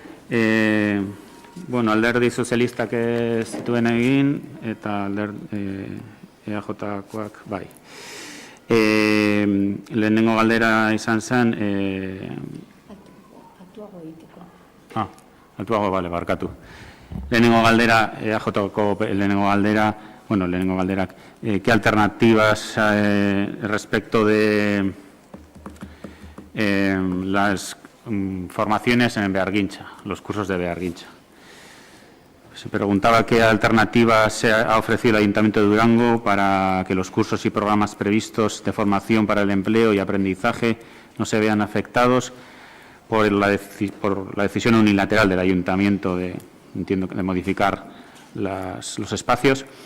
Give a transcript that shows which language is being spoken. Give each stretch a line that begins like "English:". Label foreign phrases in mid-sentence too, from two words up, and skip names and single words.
Basque: Alderdi sozialistak ez zituen egin, eta EAJkoak bai. Lehenengo galdera izan zen... Altuago egiteko. Altuago, bale, barkatu. Lehenengo galdera, EAJko lehenengo galderak,
Spanish: ¿qué alternativas respecto de las formaciones en Bearguincha, los cursos de Bearguincha? Se preguntaba qué alternativas se ha ofrecido el Ayuntamiento de Durango para que los cursos y programas previstos de formación para el empleo y aprendizaje no se vean afectados por la decisión unilateral del Ayuntamiento de modificar los espacios.